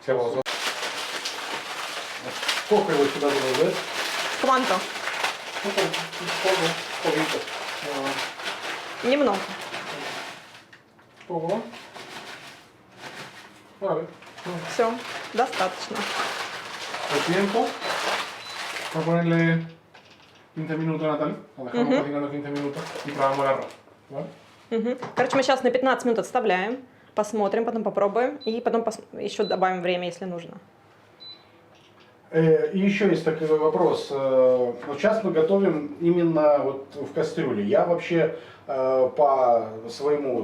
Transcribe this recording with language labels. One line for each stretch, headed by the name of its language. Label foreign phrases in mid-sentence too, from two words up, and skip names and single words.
Russian: Сколько его сюда добавлять? Кванто. Немного. Все, достаточно.
Spanish: Tiempo. Vamos a ponerle 15 minutos, Natalia. Lo dejamos cocinando 15 minutos y probamos el arroz. ¿Vale?
Russian: Короче, мы сейчас на 15 минут отставляем, посмотрим, потом попробуем, и потом еще добавим время, если нужно. И еще есть такой вопрос. Вот сейчас мы готовим именно вот в кастрюле. Я вообще по своему...